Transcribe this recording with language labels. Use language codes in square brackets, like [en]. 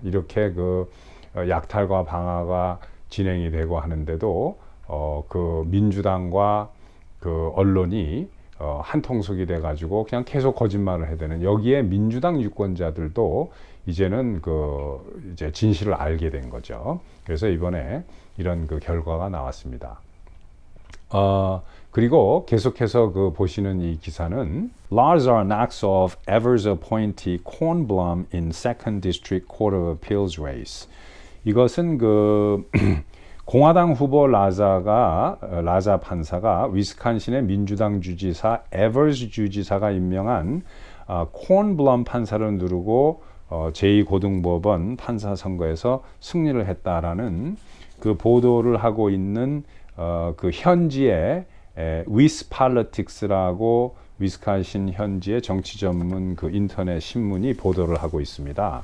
[ko] 이렇게 그 약탈과 방화가 진행이 되고 하는데도 그 민주당과 그 언론이 한통속이 돼가지고 그냥 계속 거짓말을 해야 되는, 여기에 민주당 유권자들도 이제는 이제 진실을 알게 된 거죠. 그래서 이번에 이런 그 결과가 나왔습니다. 그리고 계속해서 그 보시는 이 기사는 [en] Lazar knocks off Evers appointee Kornblum in Second District Court of Appeals race. [ko] 이것은 그 공화당 후보 라자 판사가 위스콘신의 민주당 주지사 에버스 주지사가 임명한 콘블럼 판사를 누르고 제2고등법원 판사 선거에서 승리를 했다라는 그 보도를 하고 있는 그 현지의 위스팔러틱스라고 위스콘신 현지의 정치 전문 그 인터넷 신문이 보도를 하고 있습니다.